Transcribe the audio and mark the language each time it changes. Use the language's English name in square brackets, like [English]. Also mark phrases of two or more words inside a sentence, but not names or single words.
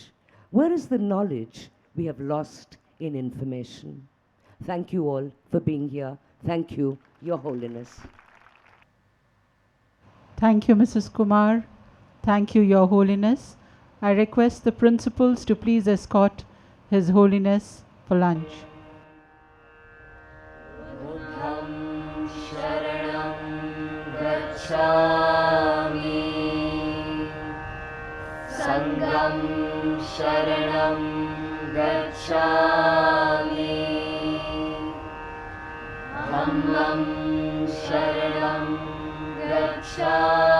[English] Where is the knowledge we have lost in information? Thank you all for being here. Thank you, Your Holiness. Thank you, Mrs. Kumar. Thank you, Your Holiness. I request the principals to please escort His Holiness for lunch. [Pali] Buddham sharanam gacchami, Sangham sharanam gacchami, Dhammam sharanam gacchami.